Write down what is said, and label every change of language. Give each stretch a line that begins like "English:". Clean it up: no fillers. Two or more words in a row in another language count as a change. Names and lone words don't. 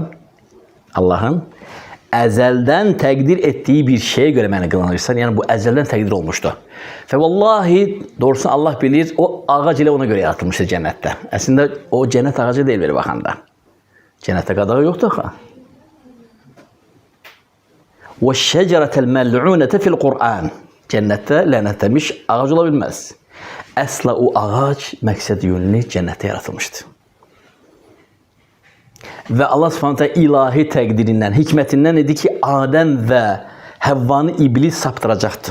Azerbaijani: Allahın əzəldən təqdir etdiyi bir şeyə görə məni qınayırsan. Yəni bu əzəldən təqdir olmuşdu. Və vallahi, doğrusu Allah bilir, o ağac ilə ona görə yaratılmışdı cənnətdə. Əslində o cənnət ağacı deyil belə baxanda. Cənnətdə qadağı yoxdur axı.
Arabic: وَالشَّجَرَةَ الْمَلْعُونَةَ فِي الْقُرْآنِ
Azerbaijani: Cənnətdə lənətlənmiş ağac ola bilməz. Əsla o ağac məqsəd yönlü cənnətdə yaratılmışdı. Və Allah Subhanahu ilahi təqdirindən, hikmətindən idi ki, Adəm və Həvvanı iblis saptıracaqdı.